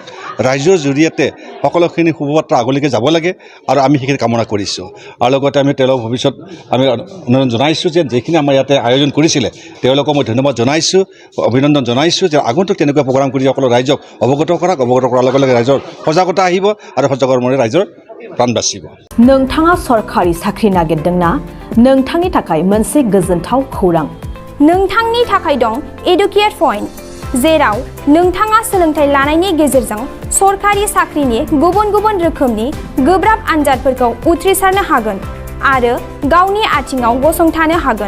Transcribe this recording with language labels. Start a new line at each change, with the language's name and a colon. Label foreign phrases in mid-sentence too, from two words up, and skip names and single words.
Assamese: ৰাইজৰ জৰিয়তে সকলোখিনি শুভবাৰ্তা আগলৈকে যাব লাগে আৰু আমি সেইখিনি কামনা কৰিছোঁ। আৰু লগতে আমি তেওঁলোকৰ ভৱিষ্যত আমি অনুৰোধ জনাইছোঁ যে যিখিনি আমাৰ ইয়াতে আয়োজন কৰিছিলে তেওঁলোকক মই ধন্যবাদ জনাইছোঁ, অভিনন্দন জনাইছোঁ যে আগন্তুক তেনেকুৱা প্ৰগ্ৰাম কৰি সকলো ৰাইজক অৱগত কৰক। অৱগত কৰাৰ লগে লগে ৰাইজৰ সজাগতা আহিব আৰু সজাগতাৰ মৰে ৰাইজৰ
Bodo: प्राण बासिगौ। नोंथाङा सरकारि साख्रि नागिरदोंना? नोंथांनि थाखाय मोनसे गोजोनथाव खौरां। नोंथांनि थाखाय दं एडुकेट पॉइंट, जेराव नोंथाङा सोलोंथाइ लानायनि गेजेरजों सरकारि साख्रिनि गुबुन गुबुन रोखोमनि गोब्राब आनजादफोरखौ उथ्रिसारनो हागोन आरो गावनि आथिङाव गसंथानो हागोन।